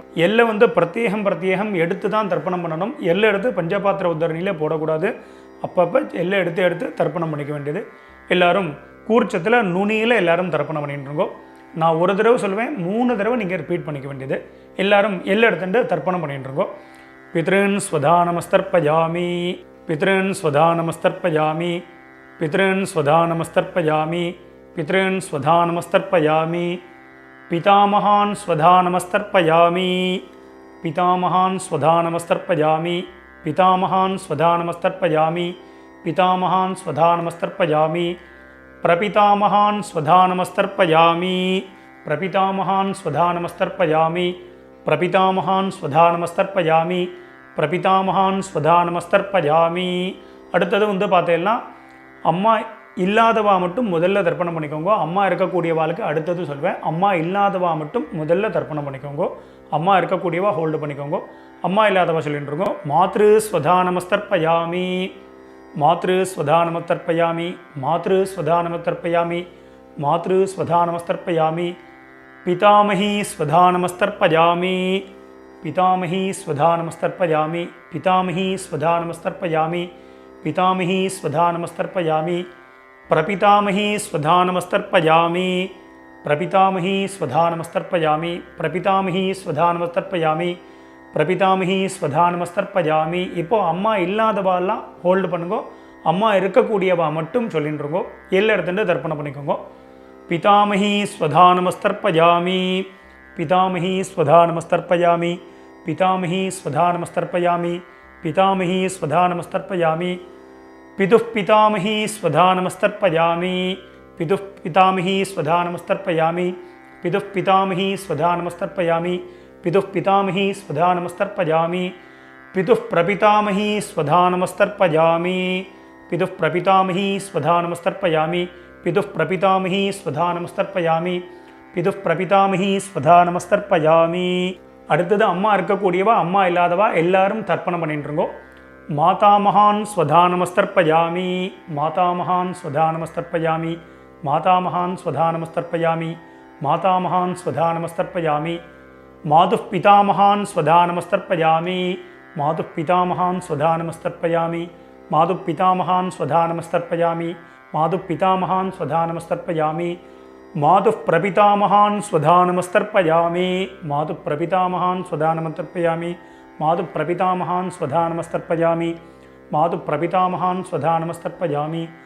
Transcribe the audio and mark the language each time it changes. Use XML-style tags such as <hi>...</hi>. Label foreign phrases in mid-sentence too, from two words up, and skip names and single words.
<ta>எல்லை வந்து பிரத்யேகம் எடுத்து தான் தர்ப்பணம் பண்ணணும். எல்லை எடுத்து பஞ்சபாத்திர உத்தரணியிலே போடக்கூடாது. அப்பப்போ எல்லை எடுத்து தர்ப்பணம் பண்ணிக்க வேண்டியது. எல்லாரும் கூர்ச்சத்தில் நுனியில் எல்லாரும் தர்ப்பணம் பண்ணிட்டு இருக்கோம். நான் ஒரு தடவை சொல்லுவேன், 3 தடவை நீங்கள் ரிப்பீட் பண்ணிக்க வேண்டியது. எல்லாரும் எல்லை எடுத்துட்டு தர்ப்பணம் பண்ணிட்டு இருக்கோம்.</ta> <sa>पितॄन् स्वधानमस्तर्पयामि पितॄन् स्वधानमस्तर्पयामि पितॄन् स्वधानमस्तर्पयामि पितॄन् स्वधानमस्तर्पयामि पितामहान् स्वधानमस्तर्पयामि पितामहान् स्वधानमस्तर्पयामि पितामहान् स्वधानमस्तर्पयामि पितामहान् स्वधानमस्तर्पयामि प्रपितामहान् स्वधानमस्तर्पयामि प्रपितामहान् स्वधानमस्तर्पयामि प्रपितामहान् स्वधानमस्तर्पयामि प्रपितामहान् स्वधानमस्तर्पयामि.</sa> <ta>அடுத்தது வந்து பார்த்தீங்கன்னா அம்மா இல்லாதவா மட்டும் முதல்ல தர்ப்பணம் பண்ணிக்கோங்க. அம்மா இருக்கக்கூடியவாளுக்கு அடுத்தது சொல்வேன். அம்மா இல்லாதவா மட்டும் முதல்ல தர்ப்பணம் பண்ணிக்கோங்க. அம்மா இருக்கக்கூடியவா ஹோல்டு பண்ணிக்கோங்க. அம்மா இல்லாதவா சொல்லிட்டு இருக்கோம்.</ta> <sa>मातृ स्वधानमस्तर्पयामि मातृस्वधा नमस्तर्पयामि मातृस्वधा नमस्तर्पयामि मातृस्वधा नमस्तर्पयामि पितामही स्वधा नमस्तर्पयामि पितामही स्वधा नमस्तर्पयामि पितामही स्वधा नमस्तर्पयामि पितामही स्वधा नमस्तर्पयामि प्रपितामही स्वधा नमस्तर्पयामि प्रपितामही स्वधा नमस्तर्पयामि प्रपितामही स्वधा नमस्तर्पयामि प्रपितामही स्वधा नमस्तर्पयामि.</sa> <ta>இப்போது அம்மா இல்லாதவாலாம் ஹோல்டு பண்ணுங்கோ, அம்மா இருக்கக்கூடியவா மட்டும் சொல்லிட்டுருங்கோ. எல்லாம் எடுத்துட்டு தர்ப்பணம் பண்ணிக்கோங்க.</ta> <sa>पितामही स्वधा नमस्तर्पयामि पितामही स्वधा नमस्तर्पयामि पितामही स्वधा नमस्तर्पयामि पितामही स्वधा नमस्तर्पयामि पितुः पितामही स्वधा नमस्तर्पयामि पितुः पितामही स्वधा नमस्तर्पयामि पितुः पितामही स्वधा नमस्तर्पयामि पितुः पितामही स्वधा नमस्तर्पयामि पितुः प्रपितामही स्वधा नमस्तर्पयामि पितुः प्रपितामही स्वधा नमस्तर्पयामि पितुः प्रपितामही स्वधा नमस्तर्पयामि पितुः प्रपितामही स्वधा नमस्तर्पयामि.</sa> <ta>அடுத்தது அம்மா இருக்கக்கூடியவா அம்மா இல்லாதவா எல்லாரும் தர்ப்பணம் பண்ணிட்டுருங்கோ.</ta> <sa>मातामहान् स्वधा नमस्तर्पयामि मातामहान् स्वधा नमस्तर्पयामि मातामहान् स्वधा नमस्तर्पयामि मातामहान् स्वधा நமஸ்தர்ப்பயாமி मातुः पितामहान् स्वधा नमस्तर्पयामि मातुः पितामहान् स्वधा नमस्तर्पयामि मातुः पितामहान् स्वधा नमस्तर्पयामि मातुः पितामहान् स्वधा नमस्तर्पयामि मातुः प्रपितामहान् स्वधा नमस्तर्पयामि मातुः प्रपितामहान् स्वधा नमस्तर्पयामि मातुः प्रपितामहान् स्वधा नमस्तर्पयामि मातुः प्रपितामहान् स्वधा नमस्तर्पयामि</sa>